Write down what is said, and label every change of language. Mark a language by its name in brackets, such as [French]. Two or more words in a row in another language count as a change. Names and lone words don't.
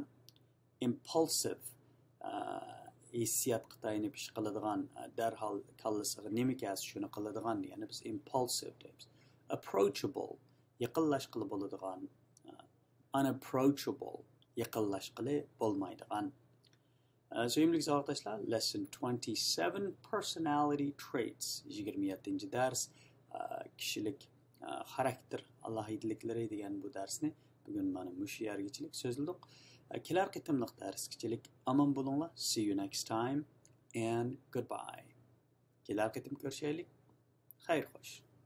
[Uzbek] Impulsive, hissiyat qitayinib ish qiladigan, darhol kallasiga nima kelsa shuni qiladigan degani biz impulsive deymiz. Approachable, yaqinlashqili bo'ladigan. Unapproachable, yaqinlashqili bo'lmaydigan. Sevimli savoqdoshlar, [English] lesson 27, personality traits. [Uzbek] 27 dars, kishilik xarakter alohidaliklari degan bu darsni bugun mana mushu yergachilik so'zladik. Kelar qitimliq darsgachilik omon bo'linglar. [English] See you next time and goodbye. [Uzbek] Kelar qitim ko'rishaylik. Xayr xo'sh.